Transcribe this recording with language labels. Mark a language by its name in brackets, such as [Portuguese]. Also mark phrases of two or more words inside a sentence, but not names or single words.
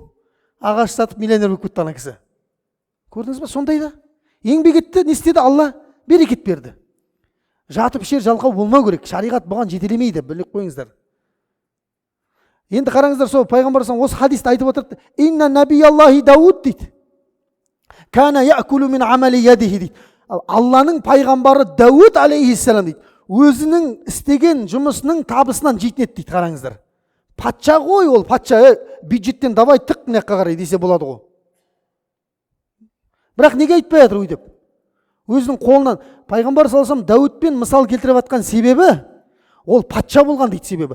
[Kazakh] Ағаш сатып миллионер болып кетті ана кісі. Көрдіңіз ба? Сондай да. Еңбек етті, не істеді? Алла берекет берді. Жатып ішер жалқау болмау керек. Шариғат бұған жетелемейді, біліп қойыңыздар. Енді қараңыздар, сол пайғамбар осы хадисті айтып отырды. [Arabic] إن نبي الله Дауд дейді. كان يأكل من عمل يده дейді. [Kazakh] Алланың пайғамбары Дауд алейхиссалам дейді. Өзінің істеген жұмысының табысынан жейтін еді дейді, қараңыздар. Патша ғой ол, патша, бюджеттен давай тық мына жаққа қарай десе болады ғой. Бірақ неге айтпай жатыр өйтіп? Өзінің қолынан пайғамбар [Arabic] صلى الله عليه [Kazakh] Дәуітпен мысал келтіріп жатқан себебі ол патша болған дейді себебі.